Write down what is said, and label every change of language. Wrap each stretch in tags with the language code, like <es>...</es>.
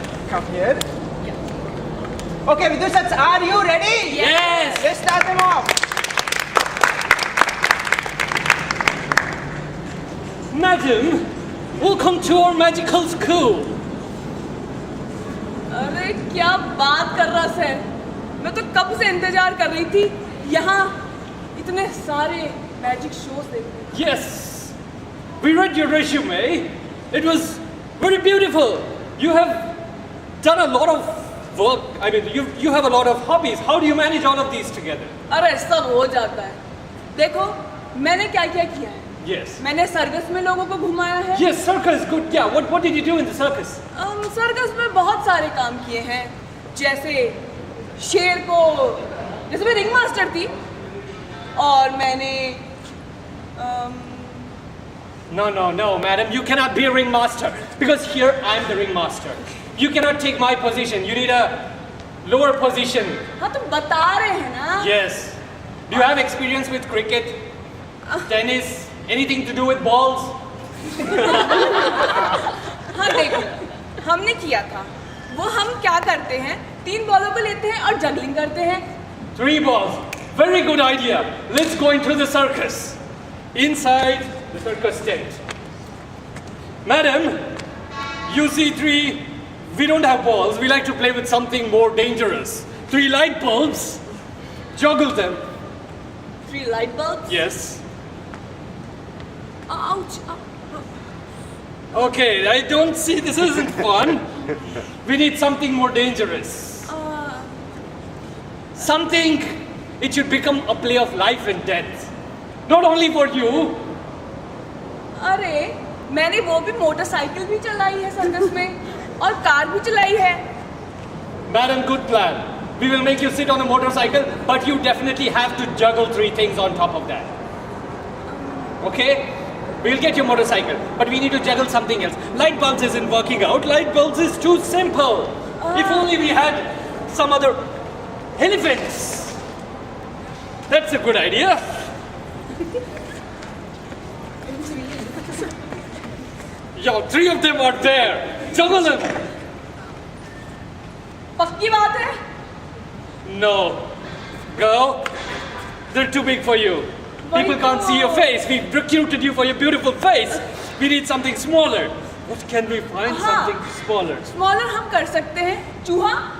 <en>Come here. Okay, Vidushats, are you ready? Yes. Let's start them off. Madam, welcome to our magical school.</en> <hi>अरे क्या बात कर रहा sir, मैं तो कब से इंतजार कर रही थी यहाँ इतने सारे मैजिक शोज देखने।</hi> <en>Yes, we read your resume. It was very beautiful. You have done a lot of work. I mean, you have a lot of hobbies. How do you manage all of these together?</en> <hi>अरे सब हो जाता है। देखो मैंने क्या क्या किया है।</hi> <en>Yes.</en> <hi>मैंने सर्कस में लोगों को घुमाया है।</hi> <en>Yes, circus, good. Yeah, what did you do in the circus?</en> <hi>Circus में बहुत सारे काम किए हैं, जैसे शेर को, जैसे मैं रिंग मास्टर थी, और मैंने</hi> <en>No, madam. You cannot be a ringmaster because here I am the ringmaster. You cannot take my position. You need a lower position.</en> <hi>हाँ तो बता रहे हैं ना।</hi> <en>Yes. Do you have experience with cricket, tennis, anything to do with balls?</en> <hi>हाँ देखो, हमने किया था। वो हम क्या करते हैं, 3 बॉलों को लेते हैं और जगलिंग करते हैं।</hi> <en>3 balls. Very good idea. Let's go into the circus. Inside the circus tent. Madam, you see 3. We don't have balls. We like to play with something more dangerous. 3 light bulbs. Juggle them. 3 light bulbs. Yes. Ouch. Okay, I don't see this isn't fun. We need something more dangerous. Something, it should become a play of life and death. Not only for you.</en> <hi>अरे मैंने वो भी motorcycle भी चलाई है circus में और car भी चलाई है।</hi> <en>Madam, good plan. We will make you sit on a motorcycle, but you definitely have to juggle 3 things on top of that. Okay? We'll get your motorcycle, but we need to juggle something else. Light bulbs isn't working out. Light bulbs is too simple. If only we had some other elephants. That's a good idea. Yo, 3 of them are there. Juggle them.</en> <hi>पक्की बात है?</hi> <en>No. Girl, they're too big for you. People can't see your face. We've recruited you for your beautiful face. We need something smaller. What can we find?</en> <hi>हाँ.</hi> <en>Something smaller.</en> <hi>Smaller हम कर सकते हैं, चूहा।</hi>